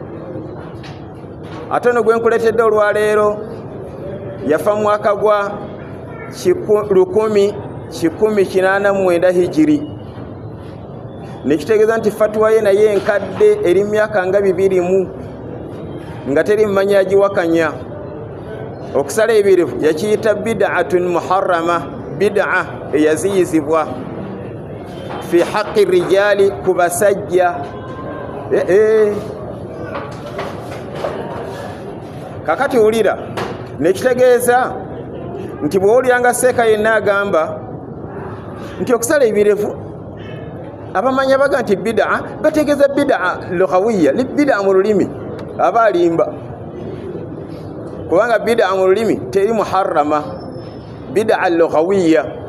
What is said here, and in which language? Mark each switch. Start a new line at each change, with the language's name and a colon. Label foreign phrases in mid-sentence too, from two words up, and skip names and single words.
Ganda: Ate ono gwe nkuletedde olwaleero yafa mu mwaka gwa 1189 hijiri. Nekitegeeza nti fatwa ye naye enkadde eri myaka nga 200 nga teri mmanyi agiwakanya. Okusala ebirevu yakiyita
Arabic: بدعة محرمة,
Ganda: bid'a eyaziyizibwa
Arabic: في حق الرجال,
Ganda: ku basajja. Kakati wulira, nekitegeeza nti bw'owuliranga seeka yenna agamba nti okusala ebirevu, abamanyi abaga nti bid'a bategeeza
Arabic: بدعة لغوية,
Ganda: bid'a mu lulimi aba alimba, kubanga bid'a mu lulimi teri muharrama,
Arabic: بدعة لغوية.